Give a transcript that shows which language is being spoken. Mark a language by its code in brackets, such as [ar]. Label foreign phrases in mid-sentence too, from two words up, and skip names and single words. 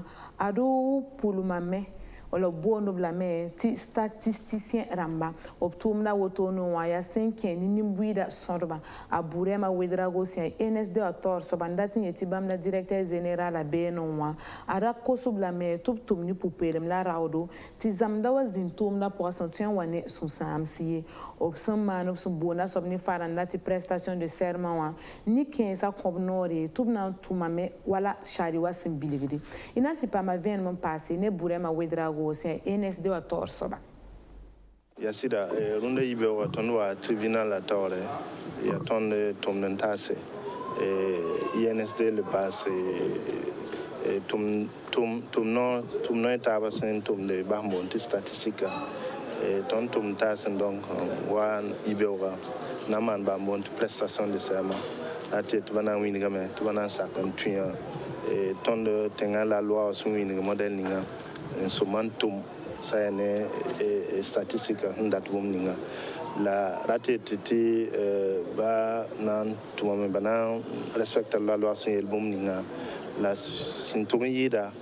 [mos] ad pʋlmame wala boond b lame tɩ statisticien rãmba b tʋʋmda wotoone wã yaa sẽn kẽ ne nin-buɩɩdã sõdba a burɛɛmã wedrago sẽn yaa nsd a taoor soaba n dat n yetɩ bãmb la [fr] directeur général [mos] a beene wã a ra kos-b lame tɩ b tʋm ne pʋ-peelem la raoodo tɩ zãmda wa zĩnd tʋʋmdã pʋga sẽn tõe n wa ne sũ-sãams ye b sẽn maan b sẽn boonda soab ne faranda tɩ [fr] prestation de serment [mos] wã nin-kãensã kõb noore tɩ b na n tʋmame wala shari wa sẽn bilgde y na n tɩ paama vẽenem n paase ne burɛɛmã wedrago sen NSD wa taoor soaba yasida rũndã yibeoogã tõnd wa tribunal a taoore yaa tõnd tʋmd n taase INSD le paase tʋm no taabã sẽn tʋmde bas n boond tɩ statistika tõnd tʋmd taasẽ donc wa yibeoogã na n maan bãmb boond tɩ [fr] prestation de serment [mos] la tɩ tɩ ba na n wĩnegame tɩ ba na n sak n tũyã tõnd tẽngã [fr] la loi [mos] sẽn wĩneg modɛl ninga n sʋma n tʋm sã yaa ne statistika sẽn dat bũmb ninga la ra tɩ tɩ ba na n tʋmame ba na n respecta [fr] la loi [mos] sẽn yel bũmb ninga la sẽn tʋg n yɩɩda